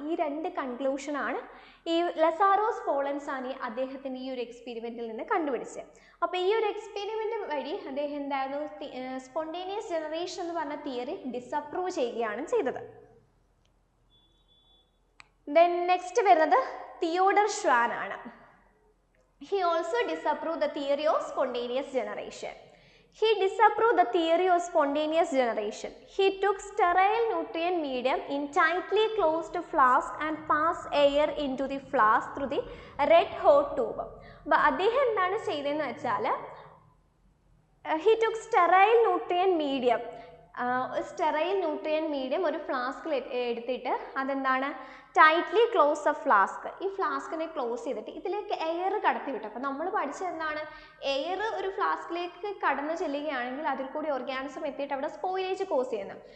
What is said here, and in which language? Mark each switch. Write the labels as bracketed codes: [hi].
[ml] ഈ രണ്ട് കൺക്ലൂഷനാണ് ഈ ലസാരോ സ്പോളൻസാനി അദ്ദേഹത്തിൻ്റെ ഈ ഒരു എക്സ്പെരിമെൻറ്റിൽ നിന്ന് കണ്ടുപിടിച്ചത്. അപ്പോൾ ഈ ഒരു എക്സ്പെരിമെൻറ്റ് വഴി അദ്ദേഹം എന്തായിരുന്നു, സ്പോണ്ടേനിയസ് ജനറേഷൻ എന്ന് പറഞ്ഞ തിയറി ഡിസപ്രൂവ് ചെയ്യുകയാണ് ചെയ്തത്. ദെൻ നെക്സ്റ്റ് വരുന്നത് തിയോഡർ ഷ്വാൻ ആണ്. [en] He also disapproved the theory of spontaneous generation. He disapproved the theory of spontaneous generation. He took sterile nutrient medium in tightly closed flask and passed air into the flask through the red hot tube. [ml] അപ്പോൾ അദ്ദേഹം എന്താണ് ചെയ്തതെന്ന് വെച്ചാൽ, [en] he took sterile nutrient medium. [ml] Sterile nutrient medium ഒരു ഫ്ലാസ്കിൽ എടുത്തിട്ട് അതെന്താണ് tightly close A flask. ഈ ഫ്ലാസ്കിനെ close ചെയ്തിട്ട് ഇതിലേക്ക് എയർ കടത്തി വിട്ടു. അപ്പോൾ നമ്മൾ പഠിച്ചത് എന്താണ്, എയർ ഒരു ഫ്ലാസ്കിലേക്ക് കടന്നു ചെല്ലുകയാണെങ്കിൽ അതിൽ കൂടി ഓർഗാനിസം എത്തിയിട്ട് അവിടെ സ്പോയിലേജ് കോസ് ചെയ്യുന്നത്.